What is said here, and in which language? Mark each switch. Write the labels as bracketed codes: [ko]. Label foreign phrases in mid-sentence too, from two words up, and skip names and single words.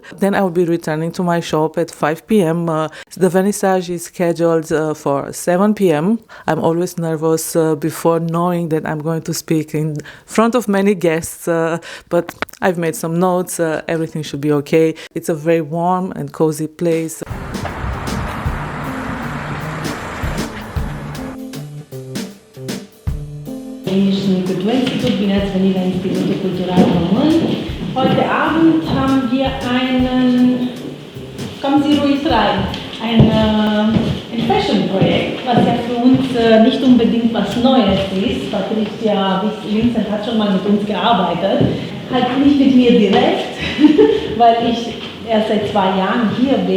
[en] Then I will be returning to my shop at 5 p.m. The vernissage is scheduled for 7 p.m. I'm always nervous before knowing that I'm going to speak in front of many guests, but I've made some notes. Everything should be okay. It's a very warm and cozy place. [ro] Kulturinstitut, bine ați venit la Institutul Cultural Român. [de] Heute Abend haben wir einen, kommen Sie ruhig rein, ein Fashion-Projekt, was ja für uns nicht unbedingt was Neues ist. Patricia, Vincent hat schon mal mit uns gearbeitet, halt nicht mit mir direkt, weil ich erst seit 2 Jahren hier bin.